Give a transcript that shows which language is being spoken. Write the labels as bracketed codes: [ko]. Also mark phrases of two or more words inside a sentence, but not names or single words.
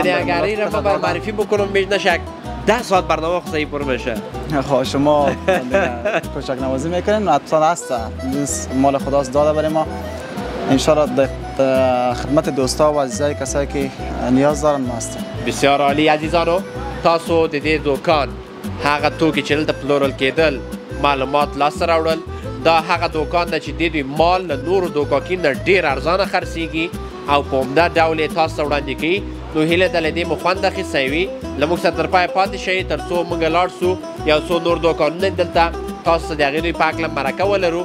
[fa] یعنی اگر این رو بر معرفی بکنم بیش نشه 10 ساعت برنامه خود پر میشه. خب شما کوچک نوازی میکنین و حتما هست مال خداست داده برای ما. انشالله خدمت دوستا و عزیزای کسایی که نیاز دارن ما هستیم. [ps] بسیار عالی عزیزانو، تاسو د دې دوکان هغه توکي چې دلته پلورل کېدل معلومات لاسته راوړل. دا هغه دوکان ده چې د دوی مال له نورو دوکاکین نه ډېر ارزانه خرڅېږي او په عمده ډول یې تاسو ته وړاندې کوي. نو هیله ده له دې مو خوند اخیستی وي. له موږ سره تر پایه پاتې شئ تر څو موږ لاړ سو یو څو نور دوکانونه دلته تاسو ته د هغې دوی په هکله مرکه ولرو.